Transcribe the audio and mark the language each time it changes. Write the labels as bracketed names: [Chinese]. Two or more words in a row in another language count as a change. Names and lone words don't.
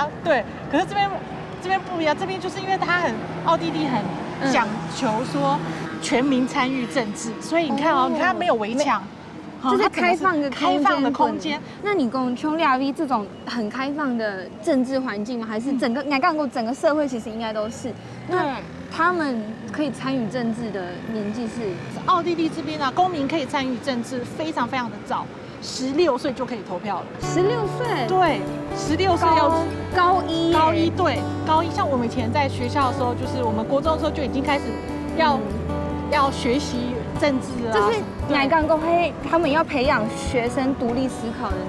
[Chinese] 對，可是這邊不一樣，這邊就是因為它奧地利很講求說全民參與政治，所以你看哦，你看它沒有圍牆。就是開放的空間。那你講匈牙利這種很開放的政治環境嗎？還是整個整個社會其實應該都是？那他們可以參與政治的年紀是？奧地利這邊啊，公民可以參與政治非常非常的早。 16岁就可以投票了。 16岁，对，16岁要高一耶，高一，对，高一。像我们以前在学校的时候，就是我们国中的时候就已经开始要学习政治啊，就是对乃港公会他们要培养学生独立思考的能力。